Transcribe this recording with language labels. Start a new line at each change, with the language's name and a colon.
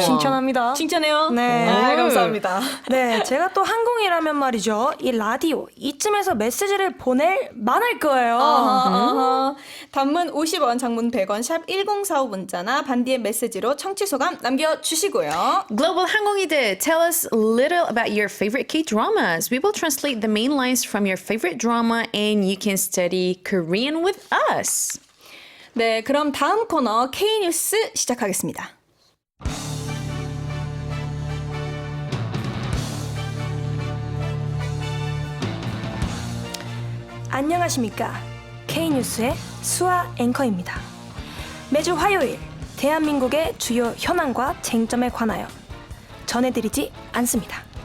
Korean: 칭찬합니다. 칭찬해요? 네. 감사합니다. 네, 제가 또 한국이라면 말이죠. 이 라디오 이쯤에서 메시지를 보낼 만할 거예요. 아하. 단문 50원, 장문 100원, 샵 1045 문자나 반디의 메시지로 청취 소감 남겨주시고요.
English: Global 항공이들, tell us a little about your favorite K-dramas. We will translate the main lines from your favorite drama and you can study Korean with us.
Korean: 네, 그럼 다음 코너 K뉴스 시작하겠습니다. 안녕하십니까. K뉴스의 수아 앵커입니다. 매주 화요일 대한민국의 주요 현안과 쟁점에 관하여 전해드리지 않습니다.